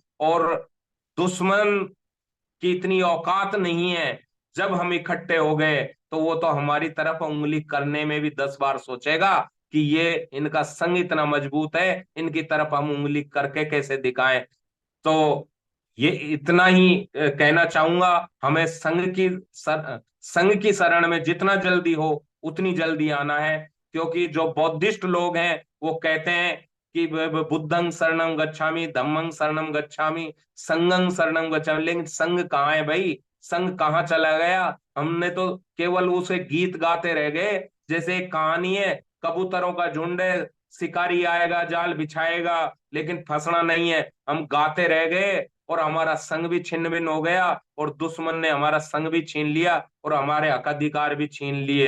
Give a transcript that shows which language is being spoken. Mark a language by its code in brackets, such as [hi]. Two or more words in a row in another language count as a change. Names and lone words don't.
[hi] और दुश्मन की इतनी औकात नहीं है, जब हम इकट्ठे हो गए तो वो तो हमारी तरफ उंगली करने में भी 10 बार सोचेगा कि ये इनका संग इतना मजबूत है, इनकी तरफ हम उंगली करके कैसे दिखाएं। तो ये इतना ही कहना चाहूंगा, हमें संघ की शरण में जितना जल्दी हो उतनी जल्दी आना है। क्योंकि जो बौद्धिस्ट लोग हैं वो कहते हैं कि [pi] बुद्धं शरणं गच्छामि, धम्मं शरणं गच्छामि, संघं शरणं गच्छामि, [hi] लेकिन संघ कहाँ है भाई? संघ कहाँ चला गया? हमने तो केवल उसे गीत गाते रह गए। जैसे एक कहानी है, कबूतरों का झुंड है, शिकारी आएगा जाल बिछाएगा, लेकिन फंसना नहीं है। हम गाते रह गए और हमारा संग भी छिन्न भिन्न हो गया, और दुश्मन ने हमारा संग भी छीन लिया और हमारे हक अधिकार भी छीन लिए।